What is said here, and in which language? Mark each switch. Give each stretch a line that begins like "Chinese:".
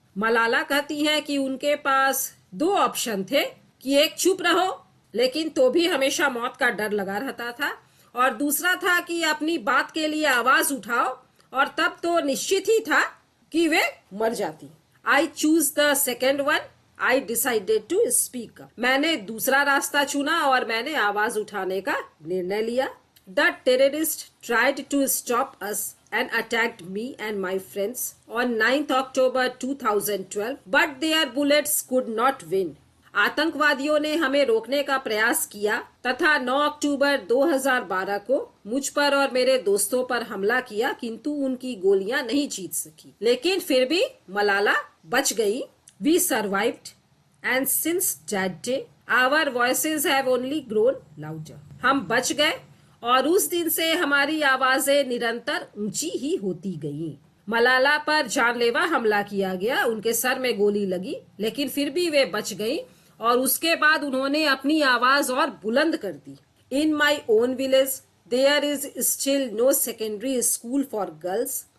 Hindi: मलाला कहती है कि उनके पास दो ऑप्शन थे कि एक चुप रहो लेकिन तो भी हमेशा मौत का डर लगा रहता था, और दूसरा था कि अपनी बात के लिए आवाज उठाओ और तब तो निश्चित ही था कि वे मर जाती।
English: I choose the second one, I decided to speak up.
Hindi: मैंने दूसरा रास्ता चुना और मैंने आवाज उठाने का निर्णय लिया।
English: The terrorist tried to stop us and attacked me and my friends on 9th October 2012, but their bullets could not win.
Hindi: आतंकवादियों ने हमें रोकने का प्रयास किया तथा 9 अक्टूबर 2012 को मुझ पर और मेरे दोस्तों पर हमला किया, किंतु उनकी गोलियां नहीं जीत सकी। लेकिन फिर भी मलाला बच गई।
English: We survived and since that day our voices have only grown louder.
Hindi: हम बच गए और उस दिन से हमारी आवाजें निरंतर ऊंची ही होती गईं। मलाला पर जानलेवा हमला किया गया, उनके सर में गोली लगी, लेकिन फिर भी वे बच गईं और उसके बाद उन्होंने अपनी आवाज और बुलंद कर दी।
English: In my own village there is still no secondary school for girls.